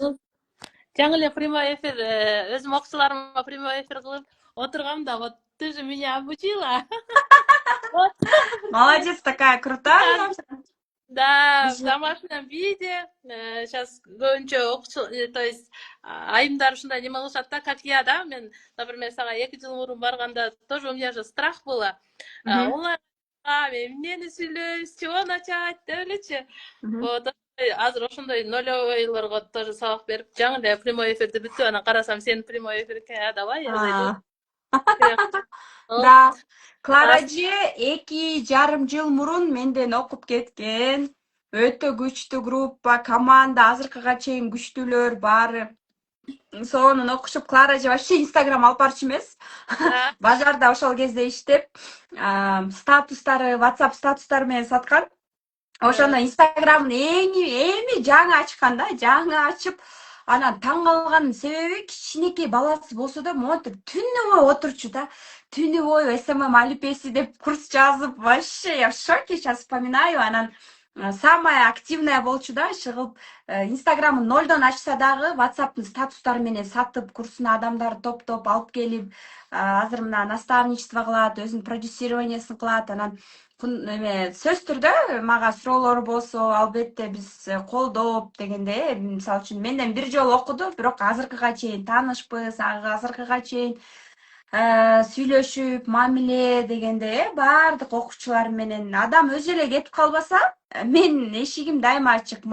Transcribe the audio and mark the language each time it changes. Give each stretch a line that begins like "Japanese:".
Kyrgyz: кunduz жаңы эле прямой эфир өзүм окуучуларыма прямой эфир кылып отургам да
Russian: вот ты же меня обучила. Вот Молодец, такая крутая. да, в Уже. домашнем виде.
Kyrgyz: Сейчас көбүнчө окуучу, то есть айымдар ушундай неме кылышат да,
Russian: как я, да.
Kyrgyz: Мен, например, сага 2 жыл мурун барганда
Russian: тоже у меня же страх было. Мгм,
Kyrgyz: Онлайн мен эмнени сүйлөйм,
Russian: с чего начать
Kyrgyz: деп элечи. мгм. Вот азыр ошондой нолевойлорго тоже сабак берип, жаңы эле прямой эфирди бүтүп, анан карасам сенин прямой эфир экен.
Russian: Давай я зайду. А,
Kyrgyz: Керек. Ол да. Клара ас- эже 2,5 жыл мурун менден окуп кеткен. Өтө күчтүү группа, команда, азыркыга чейин күчтүүлөр баары. Сонун окушуп, Клара эже вообще Инстаграм алып барчу эмес. да, Базарда ошол кезде иштеп, статустары, WhatsApp статустары менен саткан. Ошондо Инстаграмын эми жаңы ачкан да, жаңы ачып, анан таң калганын себеби кичинекей баласы болсо да монтип түнү бою отурчу да. Түнү бою СММ алипеси деп курс жазып,
Russian: вообще я в шоке, сейчас вспоминаю.
Kyrgyz: Анан
Russian: самая активная
Kyrgyz: болчу да, чыгып, Инстаграмын нолдон ачса дагы WhatsApp'тын статустары менен сатып, курсуна адамдарды топтоп алып келип, азыр мына наставничество кылат, өзүнүн продюсированиясын кылат. Анан сөз түрдө мага суроолору болсо, албетте биз колдоп дегенде, мисалы үчүн менден бир жолу окуду, бирок азыркыга чейин таанышпыз, азыркыга чейин сүйлөшүп, мамиле дегенде, баардык окуучулар менен адам өзү эле кетип калбаса, менин эшигим дайыма ачык.